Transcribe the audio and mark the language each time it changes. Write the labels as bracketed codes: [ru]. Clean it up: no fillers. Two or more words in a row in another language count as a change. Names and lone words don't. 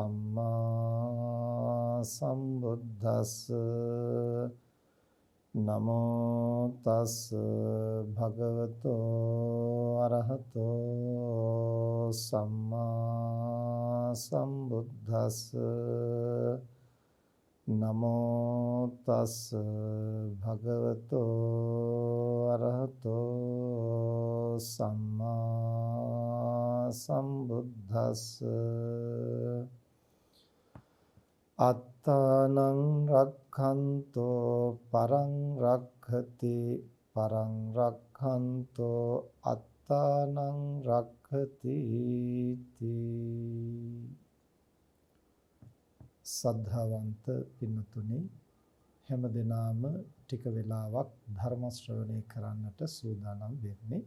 [pi] සම්මා සම්බුද්දස්ස නමෝ තස් භගවතෝ අරහතෝ සම්මා සම්බුද්දස්ස නමෝ තස් භගවතෝ අරහතෝ සම්මා සම්බුද්දස්ස අත්තානං රක්ඛන්තෝ පරං රක්ඛති පරං රක්ඛන්තෝ අත්තානං රක්ඛති [si] සද්ධාවන්ත පින්නතුනි හැම දිනාම ටික වෙලාවක් ධර්ම ශ්‍රවණය කරන්නට සූදානම් වෙන්නේ.